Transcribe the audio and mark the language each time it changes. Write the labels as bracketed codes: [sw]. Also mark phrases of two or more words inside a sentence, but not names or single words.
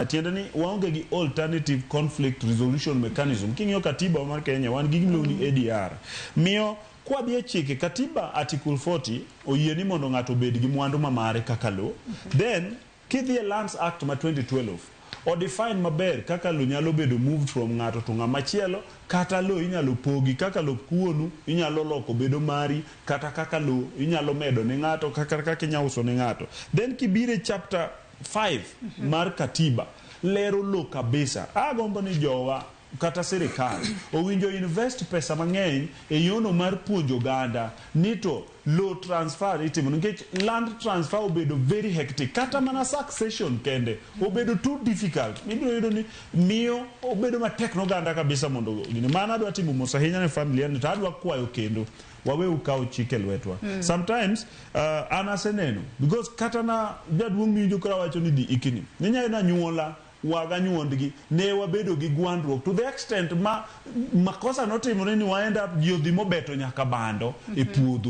[luo] Tiende ni waonge gi [en] alternative conflict resolution mechanism. [luo] King'iyo katiba mar Kenya wan gi gimiluongo ni ADR. Miyo kwa bie chike katiba article 40 oyieni mondo ng'ato bed gi mwandu mamare kaka lo. Then kidhi Lands Act ma 2012 o define maber kaka lo nyalo bedo [en] moved from [luo] ng'ato to ng'ama chielo kata lo inyalo pogi kaka lo kuonu inyalo loko bedo mari kata kaka lo inyalo medo ne ng'ato kaka inyalo uso ne ng'ato. Then kibire chapter 5 mar katiba lero lo kabisa. Agombo ni jowa kata Sirkal owinjo invest pesa mang'eny e yono mar puonjo oganda ni to [en] low transfer [luo] itimo nikech [en] land transfer [luo] obedo [en] very hectic [luo] kata mana succession kende obedo [en] too difficult. [luo] Ibiro yudo ni miyo obedo matek n'oganda kabisa mondo gini. Mana adwa timo mos ahinya ne familia ni to adwa kwayo kendo wawe ukaw chike lwetwa. Sometimes an aseneno because kata na jaduong' miwinjo kora wacho ni di ikini ninyayudo na nyuola waga nyuondgi ne wabedo gi gwandruok [en] to the extent [luo] makosa notimore ni wa [en] end up [luo] ji odhi mobeto nyaka bando e puodho.